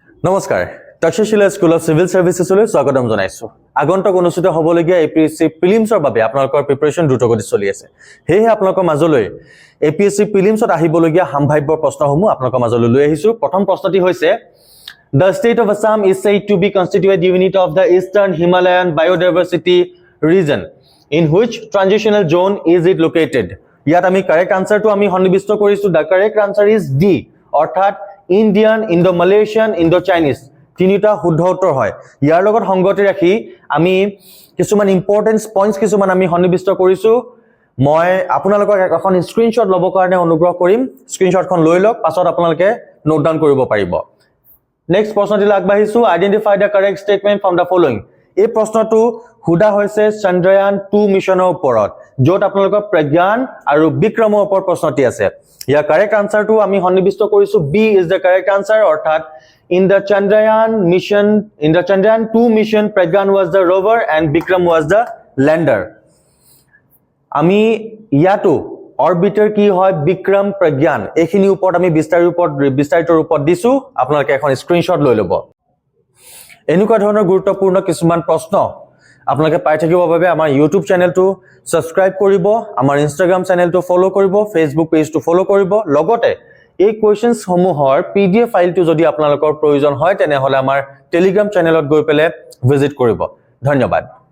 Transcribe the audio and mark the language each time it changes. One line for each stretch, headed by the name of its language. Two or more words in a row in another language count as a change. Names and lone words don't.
Assamese: নমস্কাৰ তক্ষশিলা স্কুল অফ সিভিল সার্ভিসেসলৈ স্বাগতম জনাইছো আগন্তুক অনুষ্ঠিত হ'বলগীয়া এপিএসসি প্ৰিলিমছৰ বাবে আপোনালোকৰ প্ৰিপাৰেচন দ্ৰুতগতিত চলি আছে হেহে আপোনালোকৰ মাজলৈ এপিএসসি প্ৰিলিমছত আহিবলগীয়া সম্ভাৱ্য প্ৰশ্নসমূহ আপোনালোকৰ মাজলৈ লৈ আহিছো প্ৰথম প্ৰশ্নটি হৈছে
English: The state of Assam is said to be constituted unit of the Eastern Himalayan Biodiversity Region. In which transitional zone is it located?
Assamese: ইয়াত আমি
English: correct answer to
Assamese: আমি সন্নিবিষ্ট কৰিছো
English: the correct answer is D
Assamese: অৰ্থাৎ
English: Indian, Indo-Malaysian, Indo-Chinese
Assamese: তিনিটা শুদ্ধ উত্তৰ হয় ইয়াৰ লগত সংগতি ৰাখি আমি কিছুমান
English: important points
Assamese: কিছুমান আমি সন্নিবিষ্ট কৰিছো মই আপোনালোকক এখন স্ক্ৰিনশ্বট ল'ব কাৰণে অনুগ্ৰহ কৰিম স্ক্ৰিনশ্বটখন লৈ লওক পাছত আপোনালোকে
English: note down
Assamese: কৰিব পাৰিব নেক্সট প্ৰশ্নটিলৈ আগবাঢ়িছো
English: identify the correct statement from the following
Assamese: এই প্ৰশ্নটো হুদা হৈছে চন্দ্ৰয়ান 2 মিছনৰ ওপৰত য'ত আপোনালোকৰ প্ৰজ্ঞান আৰু বিক্ৰমৰ ওপৰত প্ৰশ্নটি আছে ইয়াৰ
English: correct answer
Assamese: আমি সন্নিবিষ্ট কৰিছো
English: B is the correct answer
Assamese: অৰ্থাৎ
English: in the Chandrayaan 2 mission Pragyan was the rover and Vikram was the lander
Assamese: আমি ইয়াতো অরবিটার কি হয় বিক্রম প্রজ্ঞান এখিনি উপৰত আমি বিস্তারিত ৰূপত দিছো আপোনালোকে এখন স্ক্ৰিনশ্বট লৈ ল'ব এনেকুৱা ধৰণৰ গুৰুত্বপূৰ্ণ কিছুমান প্ৰশ্ন আপোনালোকে পাই থাকিবৰ বাবে আমাৰ ইউটিউব চেনেলটো সাবস্ক্ৰাইব কৰিব আমাৰ ইনষ্টাগ্ৰাম চেনেলটো ফলো কৰিব ফেসবুক পেজটো ফলো কৰিব লগতে এই কোৱেশ্চনছ সমূহৰ
English: PDF file
Assamese: যদি আপোনালোকৰ প্ৰয়োজন হয় তেনেহলে আমাৰ টেলিগ্ৰাম চেনেলত গৈ পেলে ভিজিট কৰিব ধন্যবাদ